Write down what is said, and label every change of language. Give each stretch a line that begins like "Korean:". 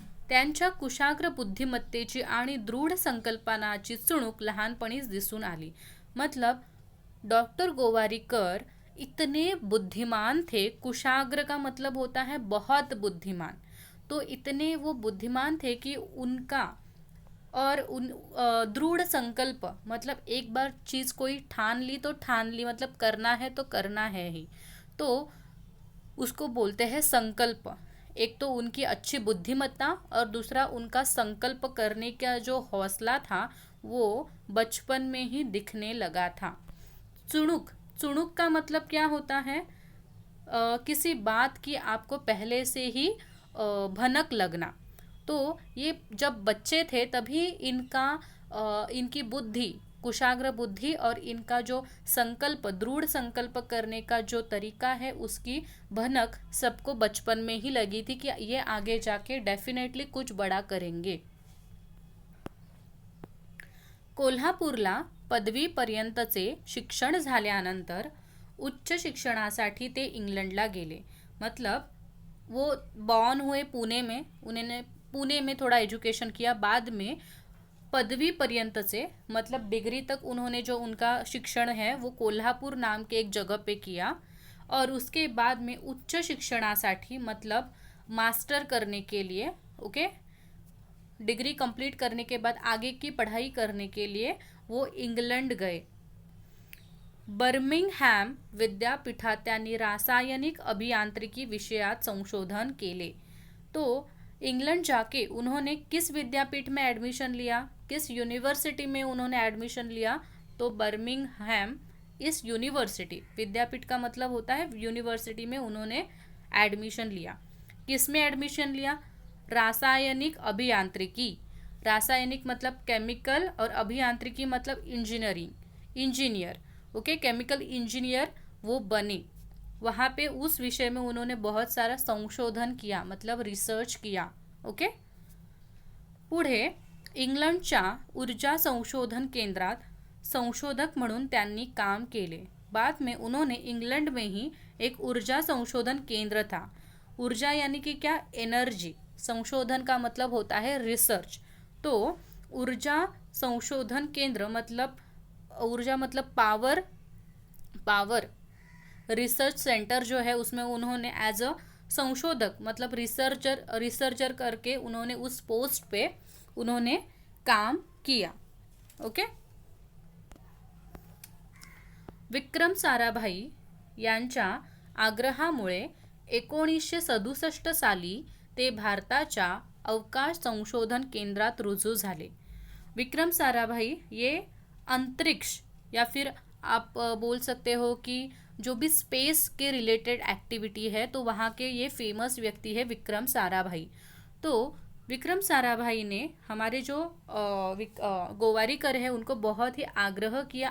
Marathi: त्यांच्या कुशाग्र बुद्धिमत्तेची आणि दृढ संकल्पनाची चुणूक लहानपणीच दिसून आली.
Hindi: मतलब डॉक्टर गोवारीकर इतने बुद्धिमान थे. कुशाग्र का मतलब होता है बहुत बुद्धिमान. तो इतने वो बुद्धिमान थे कि उनका और दृढ़ संकल्प मतलब एक बार चीज़ कोई ठान ली तो ठान ली, मतलब करना है तो करना है ही, तो उसको बोलते हैं संकल्प. एक तो उनकी अच्छी बुद्धिमत्ता और दूसरा उनका संकल्प करने का जो हौसला था वो बचपन में ही दिखने लगा था. चुणुक, चुणुक का मतलब क्या होता है? किसी बात की आपको पहले से ही भनक लगना. तो ये जब बच्चे थे तभी इनकी बुद्धि, कुशाग्र बुद्धि और इनका जो संकल्प, दृढ़ संकल्प करने का जो तरीका है उसकी भनक सबको बचपन में ही लगी थी कि ये आगे जाके डेफिनेटली कुछ बड़ा करेंगे.
Marathi: कोल्हापूरला पदवीपर्यंतचे शिक्षण झाल्यानंतर उच्च शिक्षणासाठी ते इंग्लंडला गेले.
Hindi: मतलब वो बॉर्न हुए पुणे में, उन्होंने पुणे में थोड़ा एजुकेशन किया. बाद में पदवी पर्यंत से मतलब डिग्री तक उन्होंने जो उनका शिक्षण है वो कोल्हापुर नाम के एक जगह पे किया. और उसके बाद में
Marathi: उच्च शिक्षणासाठी
Hindi: मतलब मास्टर करने के लिए, ओके, डिग्री कंप्लीट करने के बाद आगे की पढ़ाई करने के लिए वो इंग्लंड गए.
Marathi: बर्मिंगहॅम विद्यापीठात त्यांनी रासायनिक अभियांत्रिकी विषयात संशोधन केले.
Hindi: तो इंग्लैंड जाके उन्होंने किस विद्यापीठ में एडमिशन लिया, किस यूनिवर्सिटी में उन्होंने एडमिशन लिया? तो बर्मिंगहैम इस यूनिवर्सिटी, विद्यापीठ का मतलब होता है यूनिवर्सिटी में उन्होंने एडमिशन लिया. किस में एडमिशन लिया? रासायनिक अभियांत्रिकी. रासायनिक मतलब केमिकल और अभियांत्रिकी मतलब इंजीनियर. ओके, केमिकल इंजीनियर वो बने. वहाँ पे उस विषय में उन्होंने बहुत सारा संशोधन किया, मतलब रिसर्च किया. ओके.
Marathi: पुढे इंग्लंडच्या ऊर्जा संशोधन केंद्रात संशोधक म्हणून त्यांनी काम केले.
Hindi: बाद में उन्होंने इंग्लैंड में ही एक ऊर्जा संशोधन केंद्र था. ऊर्जा यानी कि क्या? एनर्जी. संशोधन का मतलब होता है रिसर्च. तो ऊर्जा संशोधन केंद्र मतलब ऊर्जा मतलब पावर रिसर्च सेंटर जो है उसमें उन्होंने एज अ संशोधक मतलब रिसर्चर करके उन्होंने उस पोस्ट पे उन्होंने काम किया. ओके.
Marathi: विक्रम साराभाई यांच्या आग्रहामुळे 1967 साली ते भारताच्या अवकाश संशोधन केंद्रात रुजू झाले.
Hindi: विक्रम साराभाई ये अंतरिक्ष या फिर आप बोल सकते हो कि जो भी स्पेस के रिलेटेड एक्टिविटी है तो वहाँ के ये फेमस व्यक्ति है विक्रम साराभाई. तो विक्रम साराभाई ने हमारे जो गोवारीकर है उनको बहुत ही आग्रह किया.